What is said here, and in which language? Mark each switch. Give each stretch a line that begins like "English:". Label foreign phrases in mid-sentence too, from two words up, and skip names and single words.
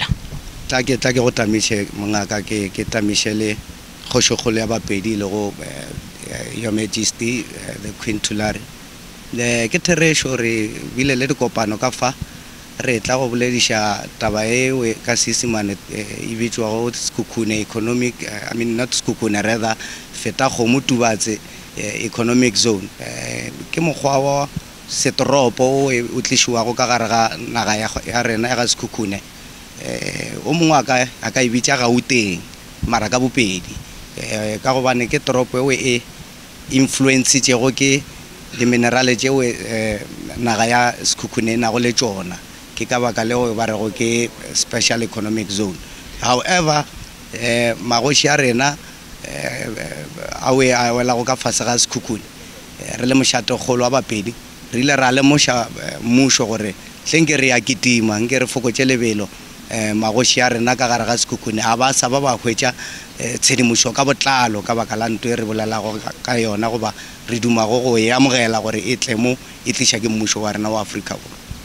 Northern Sotho: tla ke go tamiše mongaka ke tamiše le Kgošikgolo ya Bapedi le go
English: Your Majesty the Queen
Northern Sotho: Thulare le ke theresho re bile le dikopano ka fa re tla go bolediša taba e ka Seesimane e bitšwa go Sekhukhune
English: economic I mean not Sekhukhune rather
Northern Sotho: feta Kgomo Tubatse
English: economic zone
Northern Sotho: ke mokgwa wa setoropo o tlišiwago ka gare ga naga ya rena ya ga Sekhukhune o mongwe a ka e bitša Gauteng mara ka bopedi ka gobane ke toropo e influence tšego ke di-minerale tšeo naga ya Sekhukhune na go le tšona ke ka baka leo ba rego ke
English: special economic zone.
Northern Sotho: However magoši a rena a wela go ka fase ga Sekhukhune re le Mošatekgolo wa Bapedi re ile ra lemoša mmušo gore hleng ke re ya kitima nke re fokotše lebelo magoši a rena ka gare ga Sekhukhune a ba sa ba hwetša tshedimošo ka botlalo ka baka la ntwe re bolelago ka yona goba re dumago go e amogela gore e tle mo e tliša ke mmušo wa rena wa Afrika Borwa.